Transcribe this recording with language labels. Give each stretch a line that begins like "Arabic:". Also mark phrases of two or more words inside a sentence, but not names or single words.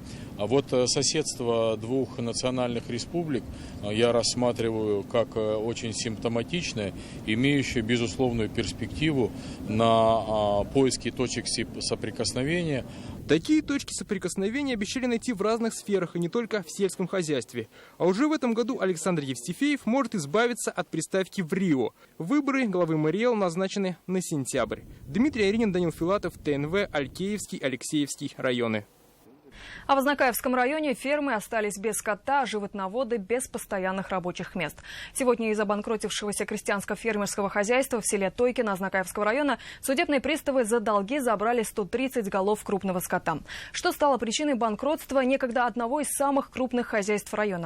Russian: А вот соседство двух национальных республик я рассматриваю как очень симптоматичное, имеющее безусловную перспективу на поиски точек соприкосновения. Такие точки соприкосновения обещали найти в разных сферах, и не только в сельском хозяйстве. А уже в этом году Александр Евстифеев может избавиться от приставки в Рио. Выборы главы МРЭО назначены на сентябрь. Дмитрий Аринин, Данил Филатов, ТНВ, Алькеевский, Алексеевский районы. А в Азнакаевском районе фермы остались без скота, а животноводы без постоянных рабочих мест. Сегодня из обанкротившегося крестьянско-фермерского хозяйства в селе Тойкино Азнакаевского района судебные приставы за долги забрали 130 голов крупного скота. Что стало причиной банкротства некогда одного из самых крупных хозяйств района?